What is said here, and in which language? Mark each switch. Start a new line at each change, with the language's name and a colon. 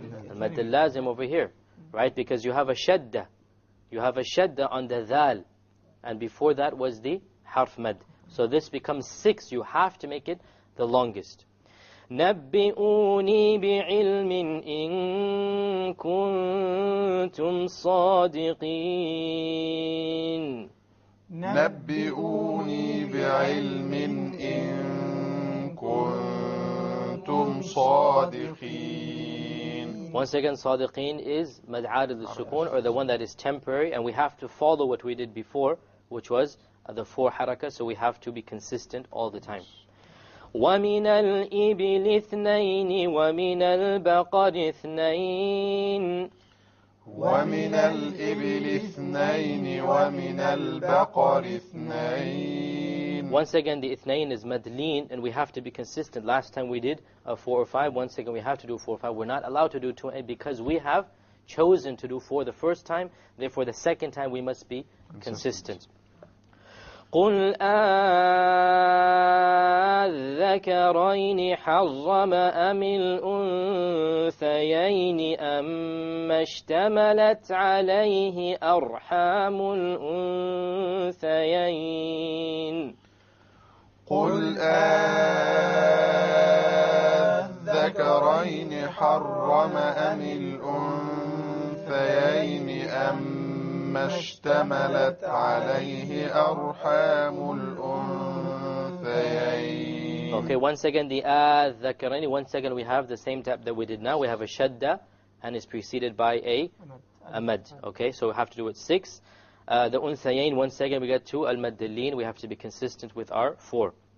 English: Al-mad al-lazim over here, right? Because you have a shadda. You have a shadda on the dhal. And before that was the harf mad. So this becomes 6. You have to make it the longest.
Arabic: نبئوني بعلم إن كنتم صادقين. نبئوني بعلم إن كنتم صادقين.
English: Once again, صادقين is mad aadad al-sukun, or the one that is temporary, and we have to follow what we did before, which was the 4 harakah, so we have to be consistent all the time.
Arabic: وَمِنَ الْإِبِلِ اثْنَيْنِ وَمِنَ الْبَقَرِ اثْنَيْنِ. ومن الإبل اثنين ومن البقر اثنين.
English: Once again, the اثنين is madleen, and we have to be consistent. Last time we did 4 or 5. Once again, we have to do 4 or 5. We're not allowed to do 2 because we have chosen to do 4 the first time. Therefore, the second time we must be consistent.
Arabic: قُلْ أَذَّكَرَيْنِ حَرَّمَ أَمِ الْأُنثَيَيْنِ أَمَّا اشْتَمَلَتْ عَلَيْهِ أَرْحَامُ الْأُنثَيَيْنِ. قل أذكرين حرم أم الأنثيين أما اشتملت عليه أرحام الأنثيين.
English: Okay, once again, the الذكرين. Once again, we have the same type that we did now. We have a shadda, and it's preceded by a mad. Okay, so we have to do it 6. The unthayain, once again, we get to al-maddalin. We have to be consistent with our 4.